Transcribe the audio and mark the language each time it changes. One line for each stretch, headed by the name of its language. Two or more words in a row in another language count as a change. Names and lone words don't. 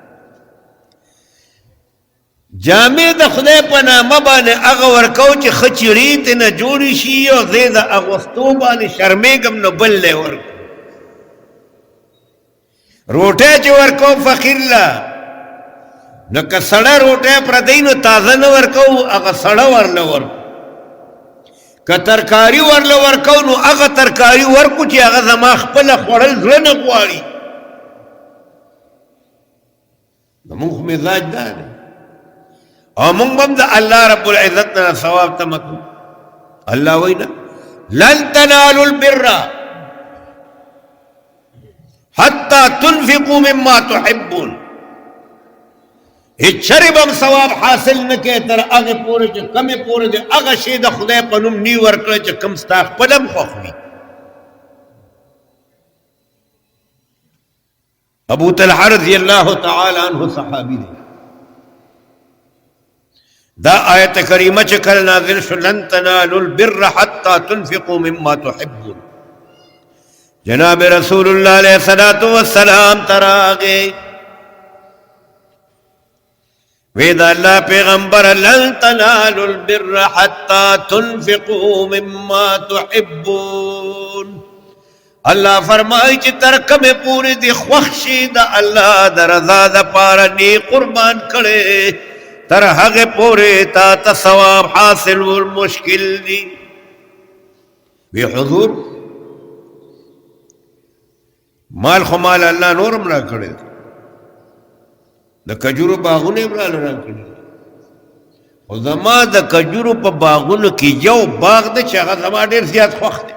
Pashto: جامع د خدای په نامه باندې هغه ورکو چې ښه چیړي ترېنه جوړې شي او زه د اغوستو باندې شرمېږم نو بل لی ورکو روټۍ چې ورکو فقیر له نو که سړه روټۍ پردی نو تازه نه ورکو هغه سړه ورله ورکو که ترکاري ورله ورکو نو هغه ترکاري ورکو چې هغه زما خپله خوړل زړه نه غواړي زمونږ خو مزاج دا دی او مونږ هم د
Arabic: الله رب العزت
Pashto: نه ثواب تمه کوو الله وایي نه
Arabic: لن تنالوا البر حتى تنفقوا مما تحبون
Pashto: هیڅ چرې به هم ثواب حاصل نه کوې تر هغې پورې چې کمې پورې د هغه شی د خدای په نوم نی ورکړی چې کوم ستا خپل هم خوښ وي ابو طلحه
Arabic: رضی الله تعالی عنه
Pashto: صحابي دی دا آیت کریمه چې کله نازل شو
Arabic: لن تنالوا البر حتى تنفقوا مما تحبون
Pashto: جناب
Arabic: رسول الله علیه الصلاۃ والسلام
Pashto: تراغه وید الله پیغمبر
Arabic: لن تنالوا البر حتى تنفقوا مما تحبون
Pashto: الله فرمایي چې تر کومه پوری دی خوښ شي د الله د رضا د پاره نی قربان کړي تر هغه پورې تا ته ثواب حاصل ول مشکل دی. وی حضور مال خو مال الله نورم را کړی، د کجورو باغونه یې را کړي، خو زما د کجورو په باغونو کې یو باغ دی چې هغه زما ډېر زیات خوښ دی.